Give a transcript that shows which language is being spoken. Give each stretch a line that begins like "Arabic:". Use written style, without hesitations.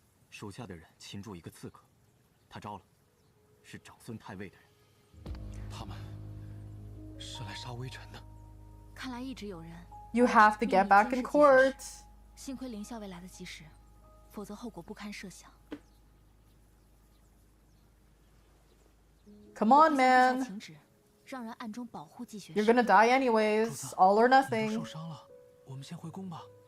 Chinese: 属下的人擒住一个刺客，他招了，是长孙太尉的人。他们是来杀微臣的。看来一直有人。
English: You have to get back in court.
Chinese: 幸亏凌校尉来得及时，否则后果不堪设想。
English: Come on, man.
Chinese: 请旨，让人暗中保护季学士。
English: You're gonna die anyways. All or nothing.
Chinese: 受伤了，我们先回宫吧。